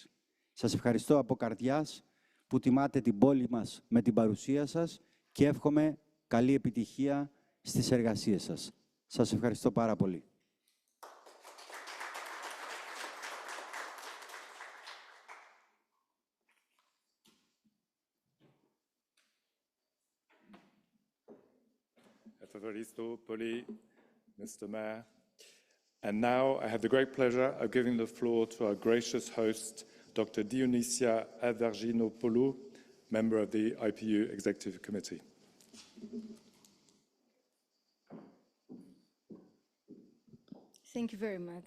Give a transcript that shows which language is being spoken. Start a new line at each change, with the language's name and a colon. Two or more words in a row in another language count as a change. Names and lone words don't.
Greek: Σας ευχαριστώ από καρδιάς που τιμάτε την πόλη μας με την παρουσία σας και εύχομαι καλή επιτυχία στις εργασίες σας. Σας ευχαριστώ πάρα πολύ. Ευχαριστώ πολύ,
English: Mr. Mayor. And now I have the great pleasure of giving the floor to our gracious host, Dr. Dionysia-Avgerinopoulou, member of the IPU Executive Committee. Thank you very much.